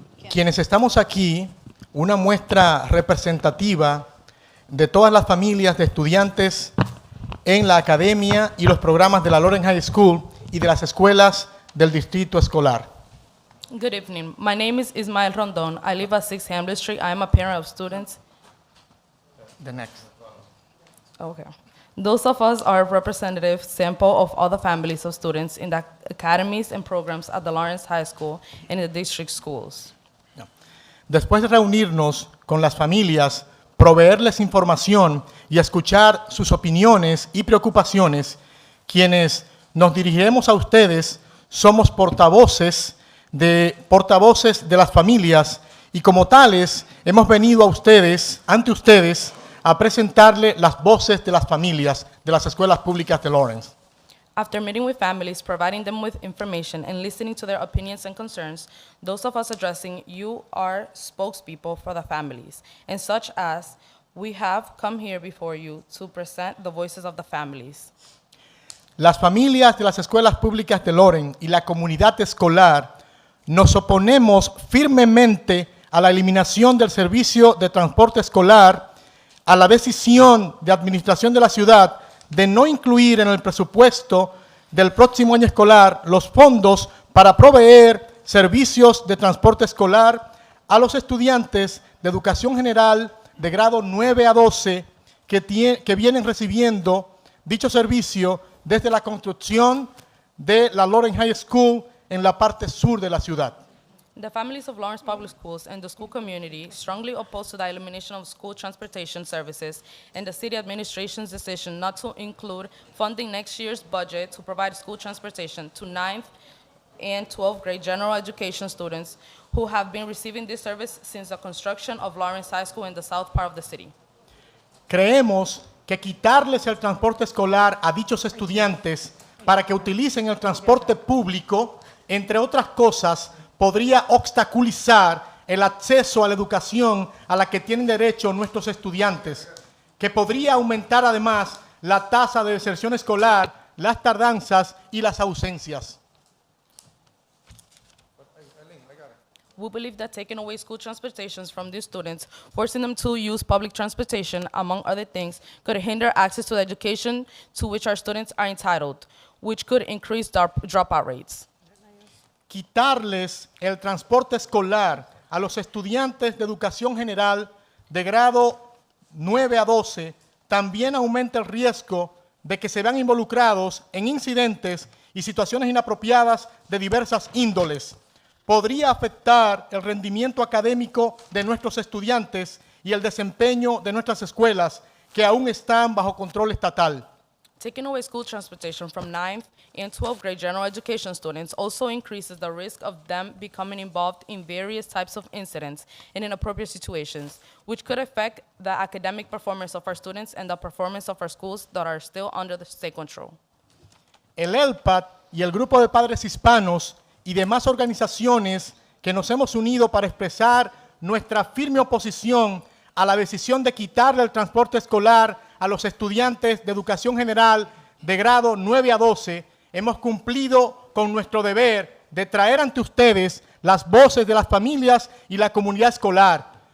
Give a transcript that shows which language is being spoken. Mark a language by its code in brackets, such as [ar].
[es] Quienes estamos aquí, una muestra representativa de todas las familias de estudiantes en la academia y los programas de la Lawrence High School y de las escuelas del distrito escolar. [en] Good evening. My name is Ismael Rondon. I live at 6 Hamlet Street. I am a parent of students. The next. Okay. Those of us are a representative sample of other families of students in the academies and programs at the Lawrence High School and in the district schools. [es] Después de reunirnos con las familias, proveerles información y escuchar sus opiniones y preocupaciones, quienes nos dirigiremos a ustedes somos portavoces de las familias y como tales hemos venido ante ustedes, a presentarle las voces de las familias de las escuelas públicas de Lawrence. [en] After meeting with families, providing them with information, and listening to their opinions and concerns, those of us addressing you are spokespeople for the families, and such as we have come here before you to present the voices of the families. [es] Las familias de las escuelas públicas de Lawrence y la comunidad escolar nos oponemos firmemente a la eliminación del servicio de transporte escolar, a la decisión de administración de la ciudad de no incluir en el presupuesto del próximo año escolar los fondos para proveer servicios de transporte escolar a los estudiantes de educación general de grado 9 a 12 que vienen recibiendo dicho servicio desde la construcción de la Lawrence High School en la parte sur de la ciudad. [en] The families of Lawrence Public Schools and the school community strongly oppose to the elimination of school transportation services and the city administration's decision not to include funding next year's budget to provide school transportation to 9th and 12th grade general education students who have been receiving this service since the construction of Lawrence High School in the south part of the city. [es] Creemos que quitarles el transporte escolar a dichos estudiantes para que utilicen el transporte público, entre otras cosas, podría obstaculizar el acceso a la educación a la que tienen derecho nuestros estudiantes, que podría aumentar además la tasa de deserción escolar las tardanzas y las ausencias. [en] We believe that taking away school transportations from these students, forcing them to use public transportation, among other things, could hinder access to the education to which our students are entitled, which could increase dropout rates. [es] Quitarles el transporte escolar a los estudiantes de educación general de grado 9 a 12 también aumenta el riesgo de que se vean involucrados en incidentes y situaciones inapropiadas de diversas índoles. Podría afectar el rendimiento académico de nuestros estudiantes y el desempeño de nuestras escuelas, que aún están bajo control estatal. [en] Taking away school transportation from 9th and 12th grade general education students also increases the risk of them becoming involved in various types of incidents and inappropriate situations, which could affect the academic performance of our students and the performance of our schools that are still under the state control. [es] El ELPAD y el Grupo de Padres Hispanos y demás organizaciones que nos hemos unido para expresar nuestra firme oposición a la decisión de quitarle el transporte escolar a los estudiantes de educación general de grado 9 a 12, hemos cumplido con nuestro deber de traer ante ustedes las voces de las familias y la comunidad escolar,